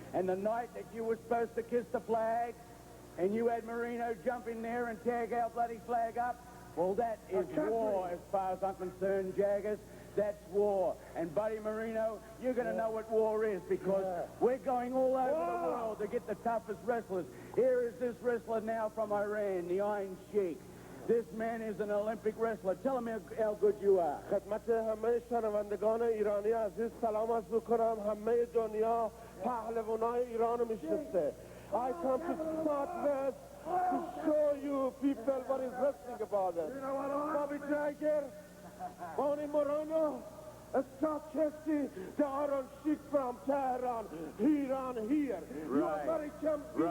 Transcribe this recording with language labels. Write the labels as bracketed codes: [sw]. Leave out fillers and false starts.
[en] And the night that you were supposed to kiss the flag, and you had Marino jump in there and tag our bloody flag up, well, that is war as far as I'm concerned, Jaggers. That's war. And Buddy Marino, you're going to know what war is because we're going all over the world to get the toughest wrestlers. Here is this wrestler now from Iran, the Iron Sheik. This man is an Olympic wrestler. Tell him how good you are. [fa] خدمت همه شنوندگان ایرانی عزیز سلام عرض می‌کنم. همه دنیا پهلوانای ایران میشناسه. [en] I come to Southwest to show you people what is wrestling about it. You know what, Bobby Jagger, Bonnie Morena, Scott Chesty, the Iron Sheik from Tehran, Iran here. Right. You are champion.